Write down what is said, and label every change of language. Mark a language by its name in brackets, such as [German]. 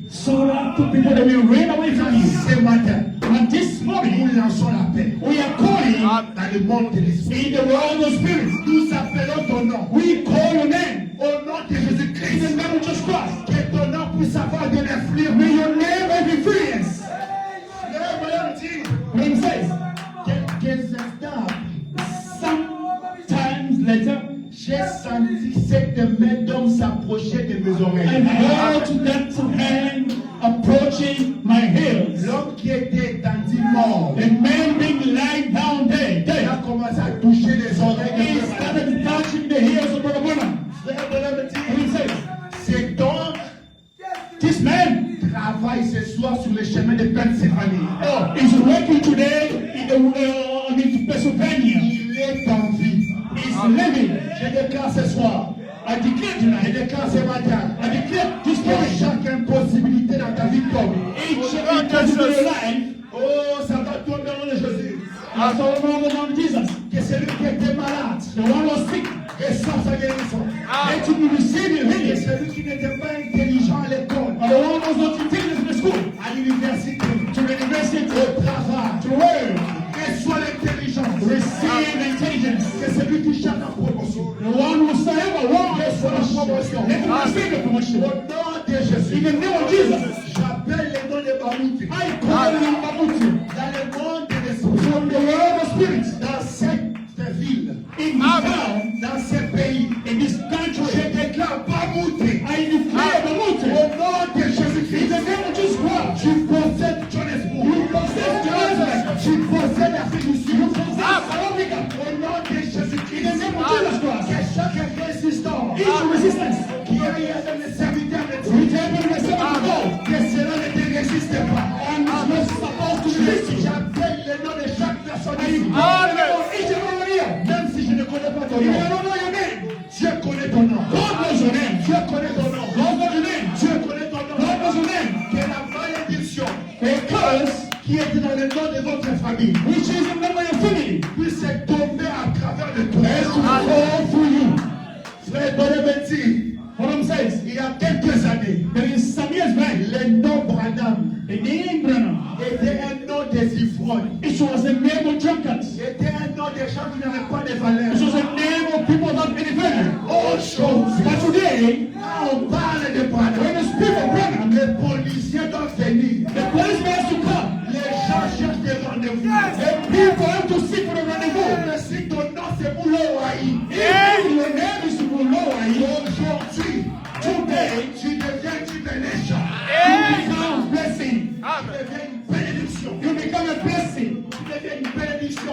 [English] So that the people that will run away from you. [French] Ce matin, [English] And this morning, [French] nous lançons la paix [English] we are calling [French] dans le monde de l'esprit. [English] in the world of spirits. [French] Nous appelons ton nom. [English] We call your name [French] Au nom de [English] in the [French] Jésus-Christ, [English] name of Jesus Christ. [French] que ton nom puisse avoir de l'influence. [English] May your name have influence. [French] Frère William dit, [English] When he says, [French] quelques instants après, [English] sometimes later, [French] J'ai senti cette main d'homme s'approcher de mes [English] I [French] oreilles. [English] heard that hand approaching my ears. [French] L'homme qui était étendu mort, [English] The man being lying down there, [French] il a commencé à toucher les oreilles de [English] He [French] Frère [English] started touching the ears of Brother Branham. [French] Frère Branham [English] And [French] dit, [English] he says, [French] cet homme [English] this man [French] travaille ce soir sur le chemin de Pennsylvanie. [English] is working today in Pennsylvania. [French] Il est en vie. [English] He's living. [French] Je déclare ce soir, [English] I declare [French] je [English] tonight, [French] déclare ce matin, [English] I declare this [French] que [English] morning, [French] chaque impossibilité dans ta vie tombe. [English] each impossible life, [French] Oh, ça va tomber au nom de Jésus. [English] as all over the name of Jesus. [French] Que celui qui était malade [English] The one was sick, [French] reçoive sa guérison. [English] let him receive your [French] Que [English] healing. [French] celui qui n'était pas intelligent à l'école, [English] The one was not intelligent in the school, [French] à l'université, [English] to the university, [French] au travail, [English] to work, [French] reçoit l'intelligence. [English] receive intelligence. [French] Que celui qui cherche la promotion, [English] The one who ever wants [French] reçoit la promotion. [English] let him receive the [French] Au [English] promotion. [French] nom de Jésus, [English] In the name of Jesus, [French] j'appelle les noms de Barouti. [English] I call you Mabuti [French] Dans le monde de l'esprit, [English] from the world of spirits [French] dans cette ville, [English] in this town, [French] dans ce pays, [English] in this [French] je [English] country. [French] déclare Barouti. [English] I declare the [French] Au [English] mountain [French] nom de [English] in [French] Jésus-Christ, [English] the name of Jesus Christ. [French] tu possèdes Johannesburg. [English] You possess Johannesburg. [French] Tu possèdes l'Afrique du Sud. [English] You possess South Africa. [French] Au nom de Jésus-Christ, [English] In the name of Jesus [French] que [English] Christ. [French] chaque résistant [English] Each resistance, [French] qui est dans le serviteur de Dieu, [English] whichever the servant of God, [French] que cela ne te résiste pas. [English] and is not supposed to resist you. [French] J'appelle le nom de chaque personne [English] I [French] ici. [English] call the name of each and every one here. [French] Même si je ne connais pas ton [English] If I [French] nom, [English] don't know your name, [French] Dieu connaît ton nom. [English] God knows your name. [French] Dieu connaît ton nom. [English] God knows your name. [French] Dieu connaît ton nom. [English] God knows your name. [French] Que la malédiction [English] A curse, [French] qui est dans le nom de votre famille [English] which is in the name of your family, [French] puisse tomber à travers de toi. [English] has to fall through you. [French] Frère Bonaventure, [English] What I'm saying is, [French] il y a quelques années, [English] there is some years back, [French] le nom Branham [English] the name Branham, [French] était un nom des ivrognes. [English] it was the name of drunkards. [French] C'était un nom des gens qui n'avaient pas de valeur. [English] It was the name of people without any value. [French] Autre chose. [English] But today, [French] Quand on parle de Branham, [English] when you speak of Branham, [French] les policiers doivent venir. [English] the policeman has to come. [French] Les gens cherchent des rendez-vous. [English] The people have to seek for the rendezvous. [French] Même si ton nom c'est Mouloaï, [English] If your name is Mulowai, [French] aujourd'hui, [English] today [French] tu deviens une bénédiction. [English] you become blessing. [French] Tu deviens une bénédiction. [English] You become a blessing. [French] Tu deviens une bénédiction.